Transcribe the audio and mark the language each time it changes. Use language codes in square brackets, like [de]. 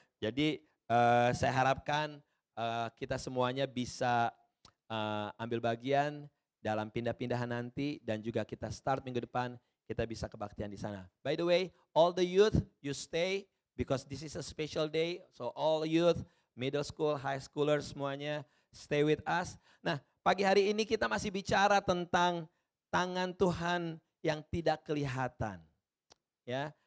[id] Jadi saya harapkan kita semuanya bisa ambil bagian dalam pindah-pindahan nanti dan juga kita start minggu depan kita bisa kebaktian di sana. [en] By the way, all the youth you stay. Because this is a special day, so all youth, middle school, high schoolers semuanya stay with us. [id] Nah, pagi hari ini kita masih bicara tentang tangan Tuhan yang tidak kelihatan. Ya,